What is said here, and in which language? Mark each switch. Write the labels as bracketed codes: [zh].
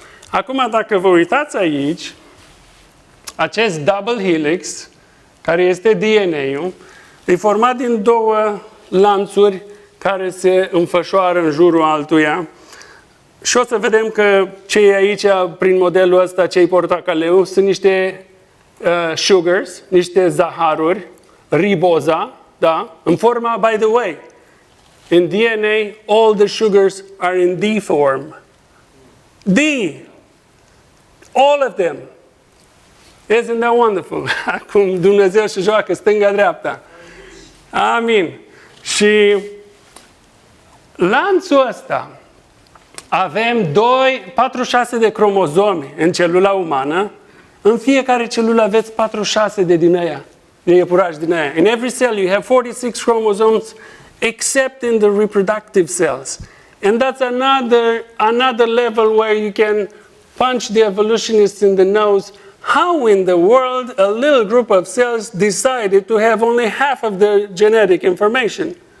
[ro] Acum, dacă vă uitați aici, acest double helix, care este DNA-ul, e format din două lanțuri care se înfășoară în jurul altuia. Și o să vedem că cei aici, prin modelul ăsta, cei portocaleu, sunt niște sugars, niște zaharuri, riboza, da? În forma, [en] by the way, in DNA, all the sugars are in D form. D! All of them. Isn't that wonderful? [ro] Acum Dumnezeu și joacă stânga-dreapta. Amin. Și lanțul ăsta, avem 46 de cromozomi în celula umană. În fiecare celulă aveți 46 din aia, de iepuraș din aia. [en] In every cell you have 46 chromosomes, except in the reproductive cells. And that's another level where you can punch the evolutionists in the nose. How in the world a little group of cells decided to have only half of the genetic information?